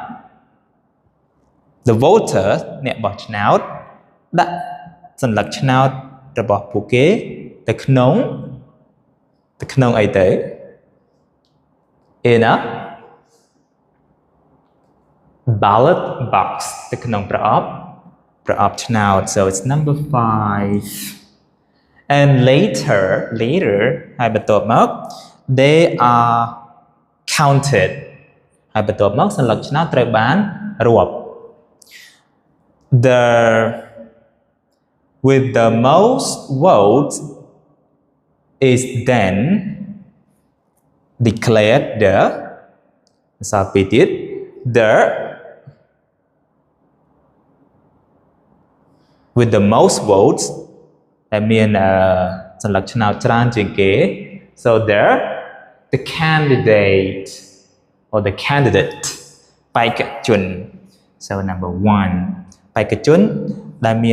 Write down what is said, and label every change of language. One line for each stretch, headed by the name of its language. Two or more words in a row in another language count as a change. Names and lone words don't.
English: the voter
Khmer: អ្នកបោះឆ្នោតដាក់សញ្ញាឆ្នោតរបស់ពួកគេទៅក្នុងអីទៅ
English: in a ballot box
Khmer: ទៅក្នុងប្រអប់ឆ្នោត
English: so it's number 5 and later
Khmer: ហើយបន្ទាប់មក
English: they are counted
Khmer: ហើយបន្ទាប់មកសញ្ញាឆ្នោតត្រូវបានរាប់
English: with the most votes is then declared the with the most votes that mean
Khmer: សញ្ញាឆ្នោតច្រើនជាងគេ
English: so the candidate or the candidate បេក្ខជន so number 1
Khmer: បេក្ខជនដែលមាន